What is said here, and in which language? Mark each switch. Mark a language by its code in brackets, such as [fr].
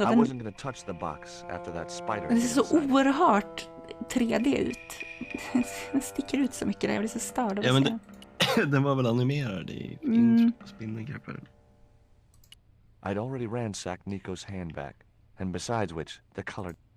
[en] I wasn't gonna touch the box after that spider. [sv] Den ser så oerhört 3D ut. Den sticker ut så mycket där, jag blir så störd av att se. Den var väl animerad i intro på Spindelgreppare. [en] I'd already ransacked Nico's handbag, and besides which, the color.